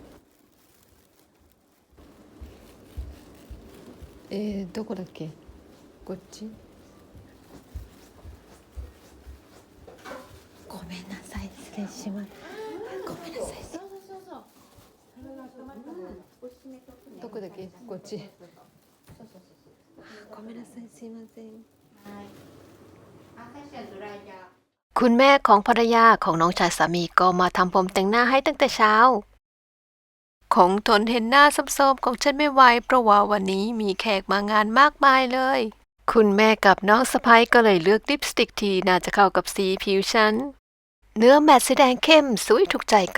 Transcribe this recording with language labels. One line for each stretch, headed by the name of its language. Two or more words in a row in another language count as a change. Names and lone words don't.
Japanese: どこだっけこっちごめんなさい失礼しますごめんなさいどこだっけこっちごめんなさいすいません
Thai: คุณแม่ของภรรยาของน้องชายสามีก็มาทำผมแต่งหน้าให้ตั้งแต่เช้าคงทนเห็นหน้าซ้ำๆของฉันไม่ไหวเพราะว่าวันนี้มีแขกมางานมากมายเลยคุณแม่กับน้องสะใภ้ก็เลยเลือกลิปสติกที่น่าจะเข้ากับสีผิวฉันเนื้อแมตต์สีแดงเข้มสวยถูกใจก็